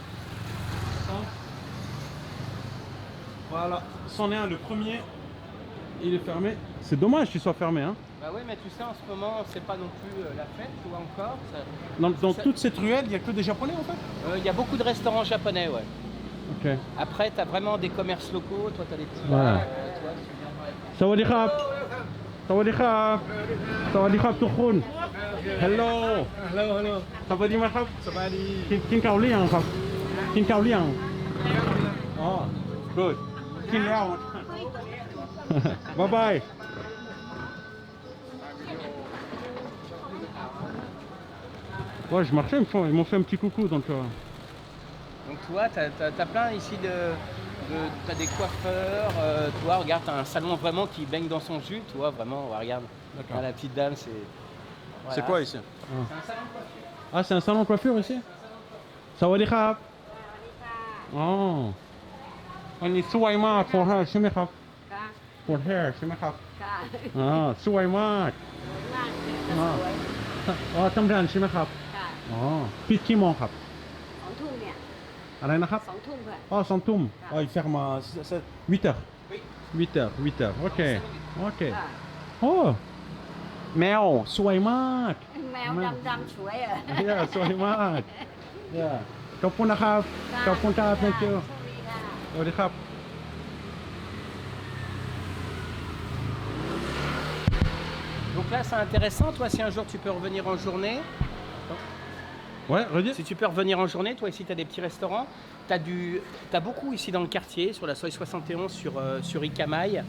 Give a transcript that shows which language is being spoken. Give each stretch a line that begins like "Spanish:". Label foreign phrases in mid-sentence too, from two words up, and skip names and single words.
French: Voilà, c'en est un, le premier, il est fermé. C'est dommage qu'il soit fermé. Hein. Bah oui, mais tu sais, en ce moment, c'est pas non plus la fête, ou encore. Dans toute cette ruelle, il n'y a que des Japonais en fait? Il y a beaucoup de restaurants japonais, ouais. Ok. Après, tu as vraiment des commerces locaux. Toi, tu as des petits Ouais. bars. Toi, tu viens par exemple.
Thai: สวัสดีครับ สวัสดีครับ สวัสดีครับทุกคน Hello ฮัลโหลฮัลโหล สวัสดีไหมครับ สบายดี กินข้าวหรือยังครับ กินข้าวหรือยังอ๋อ good กินแล้ว
English: bye bye
French: Ouais, je marchais, ils m'ont fait un petit coucou donc. Donc, tu vois, tu as plein ici t'as des coiffeurs. Tu vois, regarde, tu as un salon vraiment qui baigne dans son jus. Tu vois, vraiment, ouais, regarde. D'accord. Ah, la petite dame, c'est. Voilà. C'est quoi ici? C'est un salon de coiffure. Ah, c'est un salon de coiffure ici?
Thai: สวัสดีครับ. Oh. อันนี้สวยมาก
English: for hair
Thai: ใช่ไหมครับ ค่ะ
English: for hair
Thai: ใช่ไหมครับ ค่ะ อ่าสวยมาก มากเลยก็สวย อ๋อทำงานใช่ไหมครับ ค่ะ อ๋อปิดกี่โมงครับ 2 ทุ่มเนี่ย อะไรนะครับ 2 ทุ่มค่ะ อ๋อ2 ทุ่มอ๋อ
French: il ferme à 8 heures
Thai: Oui.
French: 8 heures 8 heures
Thai: โอเคโอเค ค่ะ โอ้แมวสวยมาก แมวดำๆสวยอ่ะ เนี่ยสวยมากเนี่ยขอบคุณนะครับขอบคุณครับ
English: thank you
Thai: โชคดีค่ะ สวัสดีครับ
French: Donc là, c'est intéressant. Toi, si un jour tu peux revenir en journée. Ouais, redis. Si tu peux revenir en journée, toi ici tu as des petits restaurants, tu as beaucoup ici dans le quartier, sur la Soi 71, sur Ikamai.